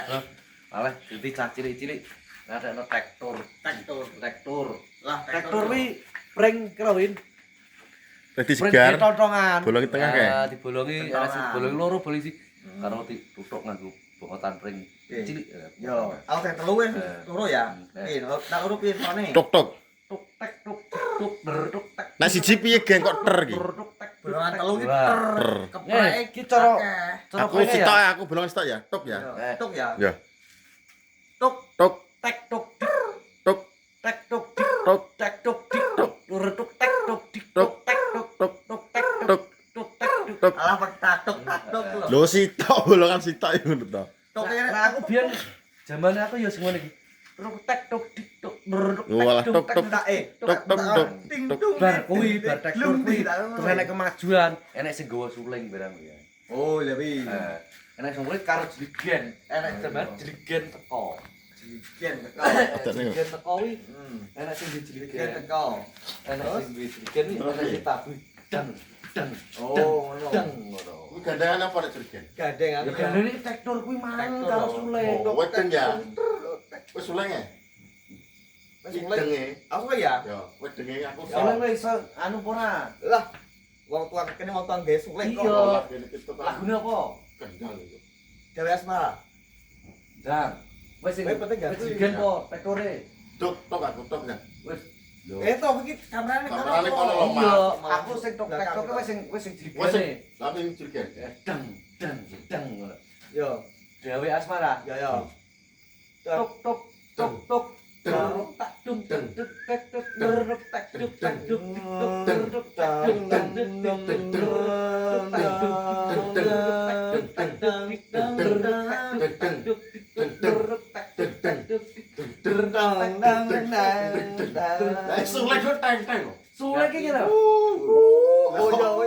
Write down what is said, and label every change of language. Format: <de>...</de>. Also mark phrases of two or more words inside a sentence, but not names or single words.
<jv>terus waleh dadi cah cilik-cilik ngadekno traktor lah traktor kuwi pring kerawin Dadi pring segar. tontongan Bolongi tengah kae? dibolongi ana sing bolongi loro bolongi siji karo dituthuk nganggo bongotan pring cilik Yo, aku teh telu wis loro ya. Tak loro piye sone? Tuk tuk. tuk tek tuk tuk ber tuk tek Nah siji piye geng kok ter iki? tuk tek Bolongan telu ki ter. Kepreke iki cara Aku sitok ya, aku bolong sitok ya. Tuk ya. tuk ya. Ya. Tuk Tuk tek tuk tuk tek tuk tuk tek tuk tuk tuk tek tuk tuk tek tuk tuk tuk tek tuk tuk tek tuk. alah petatuk tatuk lho. Lho sitok bolongan sitok iku ngono to. Tuk nah aku biyen zamane aku ya sing ngene iki tuk tek tuk tuk tuk Walah tuk tuk tak tuk tuk tuk. ting tuk. tung. bar kuwi bar tek tuk kuwi terus enek kemajuan enek sing gawa suling barang ya Oh, lebih. enek sing murid karo jligen enek zamane jligen teko Jigen teko. jligen teko kuwi enek sing Jigen jligen teko. enek sing jligen iki enek sing tabu dang dang Oh, ngono. dang ngono Kuwi gandengan apa nek jerigen? Gadeng ya aku.</jv> <id>kan ini</id> <jv>traktor kuwi mang Traktor. karo suling Oh, wedeng ya. Wis sulenge. Wis mulai. Wedenge. Aku ya. Ya, wedenge aku suling wis iso anu ora Lah, wong tua kene wong tua gawe sulek kok. Iya. Lagu lagune apa kendang itu. Gawe asmara. dang wis sing Wis penting gak? wis jligen po traktore Tuk tuk aku tuk ya. wis Toh iki kamerane Kamerane kono lho, iya Mas. aku sing tok traktor wis sing Wis jligene tapi jerigen. dang dang dang ngono Yo, dewe asmara yo yo. tok tok tok tok tak dung tak tuk tak tuk tak tak tuk tak tuk tuk tak tuk tak Sulek kok teng-teng lho. sulek iki lho Oh yo.</jv>